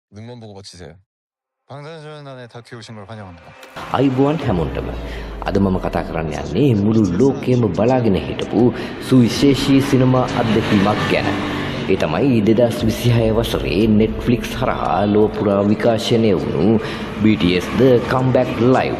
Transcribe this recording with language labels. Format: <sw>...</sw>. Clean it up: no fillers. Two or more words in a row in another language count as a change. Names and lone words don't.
<ko>눈만 보고 맞히세요. 방탄소년단에 다큐 오신 걸 환영합니다.</ko> <si>අයිබුවන් හැමෝටම අද මම කතා කරන්න යන්නේ මුළු ලෝකෙම බලාගෙන හිටපු සුවිශේෂී සිනමා අත්දැකීමක් ගැන. ඒ තමයි 2026 වසරේ Netflix හරහා ලෝක පුරා විකාශනය වුණු BTS The Comeback Live.</si>